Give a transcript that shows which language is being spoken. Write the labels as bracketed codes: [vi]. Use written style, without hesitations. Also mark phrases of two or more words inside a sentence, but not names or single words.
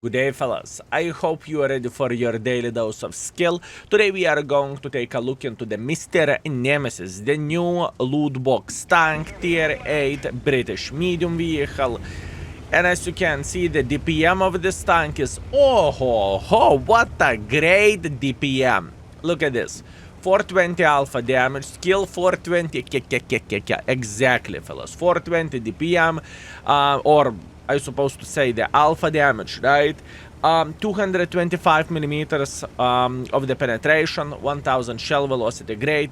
[en] Good day, fellas. I hope you are ready for your daily dose of skill. Today we are going to take a look into the Mr. Nemesis, the new loot box tank, tier 8 British medium vehicle. And as you can see, the DPM of this tank is, oh ho ho, what a great DPM. Look at this. 420 alpha damage, skill 420, exactly, fellas. 420 DPM, or I supposed to say the alpha damage, right? 225 millimeters of the penetration, 1000 shell velocity, great.